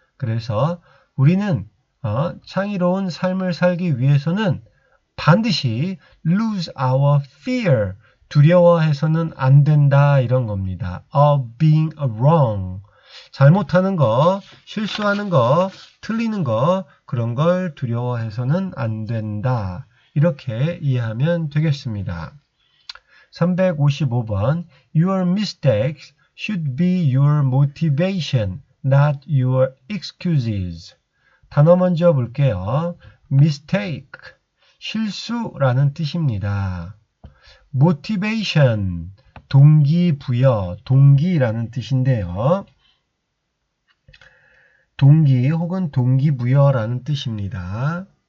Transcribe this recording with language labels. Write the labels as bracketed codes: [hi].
[ko] 그래서 우리는 창의로운 삶을 살기 위해서는 반드시 [en] lose our fear, [ko] 두려워해서는 안 된다 이런 겁니다. [en] of being wrong, [ko] 잘못하는 거, 실수하는 거, 틀리는 거 그런 걸 두려워해서는 안 된다. 이렇게 이해하면 되겠습니다. 355번. [en] Your mistakes should be your motivation, not your excuses. [ko] 단어 먼저 볼게요. mistake, 실수라는 뜻입니다. motivation, 동기부여, 동기라는 뜻인데요. 동기 혹은 동기부여라는 뜻입니다.